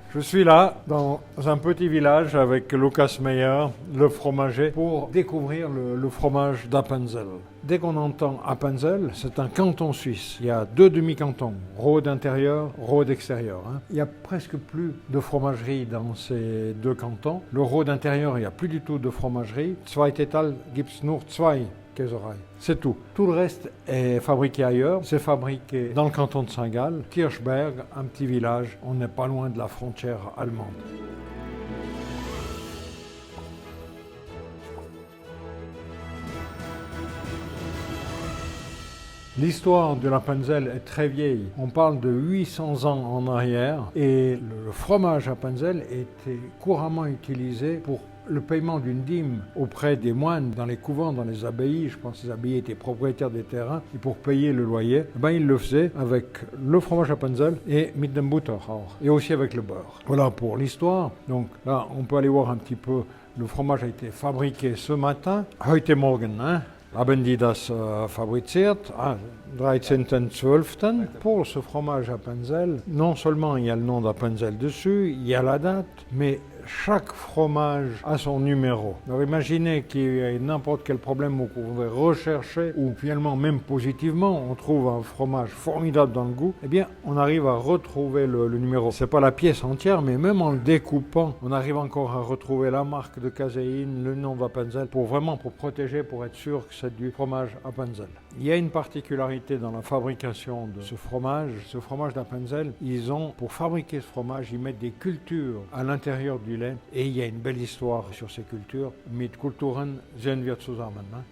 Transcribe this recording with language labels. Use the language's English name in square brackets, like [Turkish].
[French] Je suis là, dans un petit village avec Lukas Meyer, le fromager, pour découvrir le fromage d'Appenzell. Dès qu'on entend Appenzell, c'est un canton suisse. Il y a 2 demi-cantons, Rhôde intérieur, Rhôde extérieur. Il n'y a presque plus de fromagerie dans ces 2 cantons. Le Rhôde intérieur, il n'y a plus du tout de fromagerie. [German] Zweitätal gibt's nur 2 Käserei. [French] C'est tout. Tout le reste est fabriqué ailleurs. C'est fabriqué dans le canton de Saint-Gall, Kirchberg, un petit village. On n'est pas loin de la frontière allemande. L'histoire de l'Appenzell est très vieille. On parle de 800 ans en arrière et le fromage Appenzell était couramment utilisé pour le paiement d'une dîme auprès des moines dans les couvents, dans les abbayes. Je pense que les abbayes étaient propriétaires des terrains et pour payer le loyer, ils le faisaient avec le fromage Appenzell et [German] mit dem Butter auch, [French] et aussi avec le beurre. Voilà pour l'histoire. Donc là, on peut aller voir un petit peu. Le fromage a été fabriqué ce matin, [German] heute Morgen, haben die das fabriziert, [French] 13.12. Pour ce fromage Appenzell, non seulement il y a le nom d'Appenzell dessus, il y a la date, mais chaque fromage a son numéro. Alors imaginez qu'il y ait n'importe quel problème où vous pouvez rechercher, ou finalement même positivement, on trouve un fromage formidable dans le goût, eh bien on arrive à retrouver le numéro. C'est pas la pièce entière, mais même en le découpant, on arrive encore à retrouver la marque de caséine, le nom d'Appenzell, pour protéger, pour être sûr que c'est du fromage Appenzell. Il y a une particularité dans la fabrication de ce fromage d'Appenzell, pour fabriquer ce fromage, ils mettent des cultures à l'intérieur du lait et il y a une belle histoire sur ces cultures. [German] Mit Kulturen sehen wir zusammen.